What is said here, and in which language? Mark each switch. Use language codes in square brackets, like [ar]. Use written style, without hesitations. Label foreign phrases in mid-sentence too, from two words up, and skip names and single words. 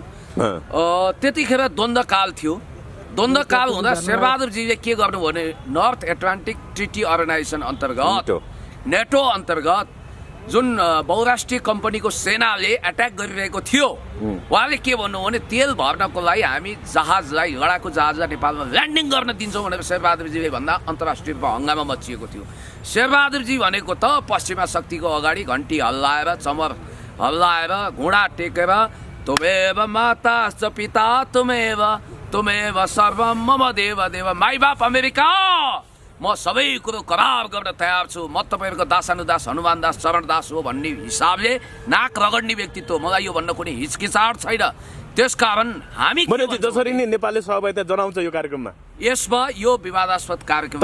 [ne] त्यतिखेर द्वन्द्वकाल थियो। द्वन्द्वकाल हुँदा शेरबहादुरजीले के गर्नु भने [en] North Atlantic Treaty Organization [ne] अन्तर्गत, नेटो अन्तर्गत जुन बहुराष्ट्रिय कम्पनीको सेनाले एट्याक गरिरहेको थियो, उहाँले के भन्नु भने तेल भर्नको लागि हामी जहाजलाई, लडाकु जहाजलाई नेपालमा ल्यान्डिङ गर्न दिन्छौँ भनेर शेरबहादुरजीले भन्दा अन्तर्राष्ट्रिय रूपमा हङ्गामा मचिएको थियो। शेरबहादुरजी भनेको त पश्चिमा शक्तिको अगाडि घन्टी हल्लाएर, चमर हल्लाएर, घुँडा टेकेर [sa] तुमेव माता च पिता तुमेव सर्वम मम देव देव, [ne] माई बाप अमेरिका, म सबै कुरो करार गर्न तयार छु, म तपाईँहरूको दासानुदास हनुमान दास चरण दास हो भन्ने हिसाबले नाक रगड्ने व्यक्तित्व। मलाई यो भन्न कुनै हिचकिचाहट छैन। त्यसकारण हामी जसरी नै नेपालले सहभागिता जनाउँछ यो कार्यक्रममा, यसमा यो विवादास्पद कार्यक्रम